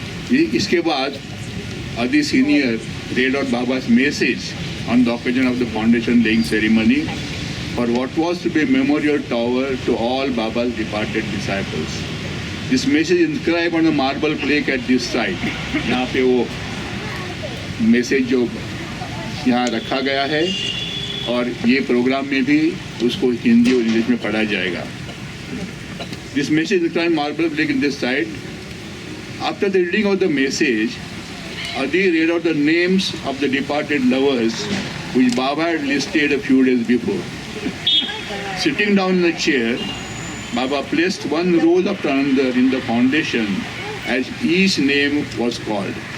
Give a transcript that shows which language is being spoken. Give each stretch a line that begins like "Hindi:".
Hindi: इसके बाद
English: Adi Senior read out Baba's message on the occasion of the foundation laying ceremony for what was to be a memorial tower to all Baba's departed disciples. This message is inscribed on a marble plaque at this site.
Hindi: यहाँ पे वो message जो यहाँ रखा गया है और ये प्रोग्राम में भी उसको हिंदी और इंग्लिश में पढ़ा जाएगा.
English: This message is inscribed on marble plaque in this site. After the reading of the message, Adi read out the names of the departed lovers which Baba had listed a few days before. Sitting down in a chair, Baba placed one rose after another in the foundation as each name was called.